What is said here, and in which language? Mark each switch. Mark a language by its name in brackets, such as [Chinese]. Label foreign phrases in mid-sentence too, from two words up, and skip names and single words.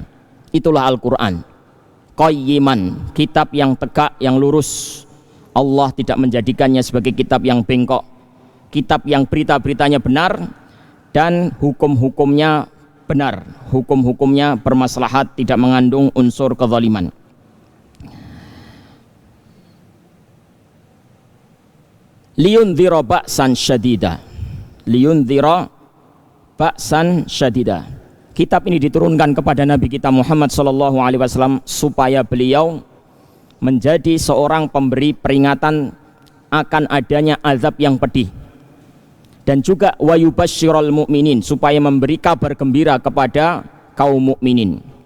[Indonesian] Itulah Al-Quran, qayyiman, kitab yang tegak, yang lurus. Allah tidak menjadikannya sebagai kitab yang bengkok, kitab yang berita-beritanya benar dan hukum-hukumnya benar, hukum-hukumnya bermaslahat, tidak mengandung unsur kezaliman. [Arabic] لينذر بأسا شديدا لينذر بأسا شديدا. [Indonesian] Kitab ini diturunkan kepada Nabi kita Muhammad [Arabic] صلى الله عليه وسلم [Indonesian] supaya beliau menjadi seorang pemberi peringatan akan adanya azab yang pedih, dan juga [Arabic] ويبشر المؤمنين, [Indonesian] supaya memberi kabar gembira kepada kaum mukminin.